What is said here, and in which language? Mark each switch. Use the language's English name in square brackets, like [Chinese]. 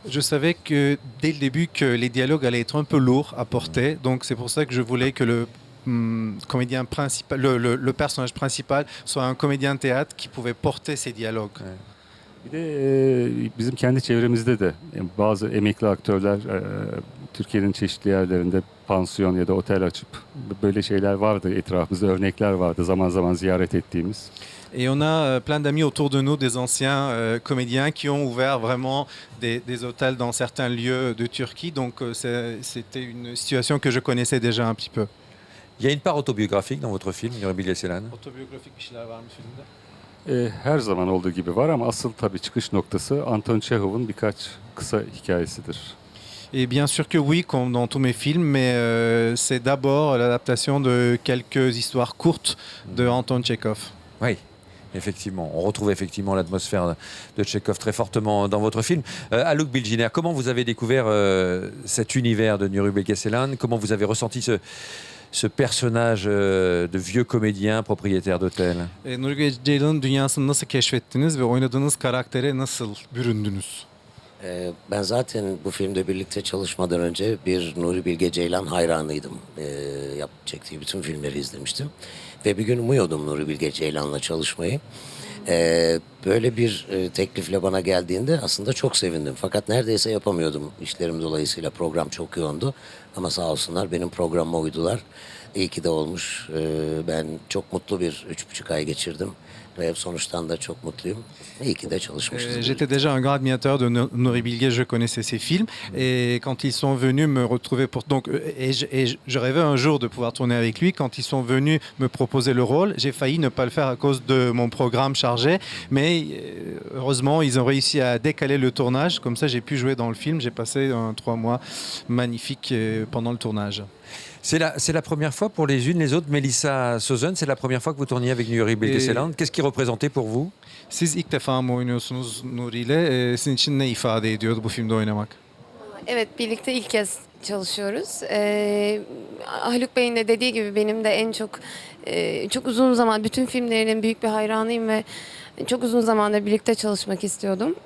[French] Je savais que dès le début que les dialogues allaient être un peu lourds à porter, donc c'est pour ça que je voulais que le comédien principal, le personnage principal soit un comédien de théâtre qui pouvait porter ces dialogues. Ouais. [Turkish] Bir de bizim kendi çevremizde de bazı emekli aktörler Türkiye'nin çeşitli yerlerinde pansiyon ya da otel açıp böyle şeyler vardı, etrafımızda örnekler vardı zaman zaman ziyaret ettiğimiz. [French] Et on a plein d'amis autour de nous, des anciens comédiens qui ont ouvert vraiment des hôtels dans certains lieux de Turquie. Donc c'était une situation que je connaissais déjà un petit peu. il y a une part autobiographique dans votre film, Nuri Bilge Ceylan? [Turkish] Otobiyografik bir şeyler var mı filmde? Her zaman olduğu gibi var ama asıl tabii çıkış noktası Anton Çehov'un birkaç kısa hikayesidir. [French] Et bien sûr que oui, comme dans tous mes films, mais c'est d'abord l'adaptation de quelques histoires courtes de Anton Tchekhov. Oui, effectivement. On retrouve effectivement l'atmosphère de Tchekhov très fortement dans votre film. Haluk Bilginer, comment vous avez découvert cet univers de Nuri Bilge Ceylan? Comment vous avez ressenti ce personnage de vieux comédien propriétaire d'hôtel? [Turkish] Nuri Bilge Ceylan'ın dünyasını nasıl keşfettiniz ve oynadığınız karaktere nasıl büründünüz? Ben zaten bu filmde birlikte çalışmadan önce bir Nuri Bilge Ceylan hayranıydım. Çektiği bütün filmleri izlemiştim. Ve bir gün umuyordum Nuri Bilge Ceylan'la çalışmayı. Böyle bir teklifle bana geldiğinde aslında çok sevindim. Fakat neredeyse yapamıyordum. İşlerim dolayısıyla program çok yoğundu. Ama sağ olsunlar benim programıma uydular. İyi ki de olmuş. Ben çok mutlu bir 3,5 ay geçirdim. Ve sonuçtan da çok mutluyum. İyi ki de çalışmışız. [French] J'étais déjà un grand admirateur de Nuri Bilge, je connaissais ses films. Et quand ils sont venus me retrouver pour... Donc, je rêvais un jour de pouvoir tourner avec lui. Quand ils sont venus me proposer le rôle, j'ai failli ne pas le faire à cause de mon programme chargé. Mais heureusement, ils ont réussi à décaler le tournage. Comme ça, j'ai pu jouer dans le film. J'ai passé 3 mois magnifiques pendant le tournage. C'est la première fois pour les unes, les autres. Melissa Sözen, c'est la première fois que vous tourniez avec Nuri Bilge Ceylan. Qu'est-ce qu'il représentait pour vous? [Turkish] Siz ilk defa mı oynuyorsunuz Nuri ile? Sizin için ne ifade ediyordu bu filmde oynamak? Evet, birlikte ilk kez çalışıyoruz. Haluk Bey'in de dediği gibi benim de en çok uzun zaman bütün filmlerinin büyük bir hayranıyım ve çok uzun zamandır birlikte çalışmak istiyordum.